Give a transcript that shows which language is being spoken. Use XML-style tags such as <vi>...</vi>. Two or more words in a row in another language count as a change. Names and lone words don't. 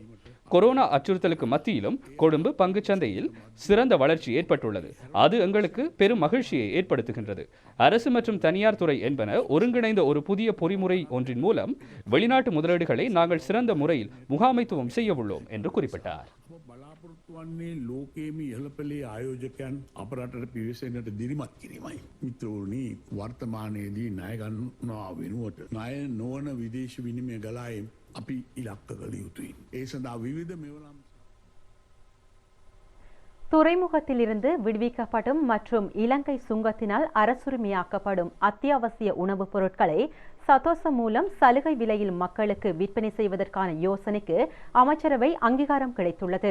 <ta>கொரோனா அச்சுறுத்தலுக்கு மத்தியிலும் கொழும்பு பங்குச் சந்தையில் சிறந்த வளர்ச்சி ஏற்பட்டுள்ளது. அது எங்களுக்கு பெரும் மகிழ்ச்சியை ஏற்படுத்துகின்றது. அரசு மற்றும் தனியார் துறை என்பன ஒருங்கிணைந்த ஒரு புதிய பொறிமுறை ஒன்றின் மூலம் வெளிநாட்டு முதலீடுகளை நாங்கள் சிறந்த முறையில் முகாமைத்துவம் செய்ய உள்ளோம் என்று குறிப்பிட்டார்.</ta> <si>වන්නේ ලෝකේම ඉහළපෙළේ ආයෝජකයන් අප රටට පිවිසෙන්නට දිරිමත් කිරීමයි. මිත්‍රෝනි වර්තමානයේදී ණය ගන්නවා වෙනුවට ණය නොවන විදේශ විනිමය ගලායම් අපි ඉලක්ක කළ යුතුයි. ඒ සඳහා විවිධ මෙවලම්</si> <ta>துறைமுகத்திலிருந்து விடுவிக்கப்படும் மற்றும் இலங்கை சுங்கத்தினால் அரசுரிமையாக்கப்படும் அத்தியாவசிய உணவுப் பொருட்களை சதோச மூலம் சலுகை விலையில் மக்களுக்கு விற்பனை செய்வதற்கான யோசனைக்கு அமைச்சரவை அங்கீகாரம் கிடைத்துள்ளது.</ta>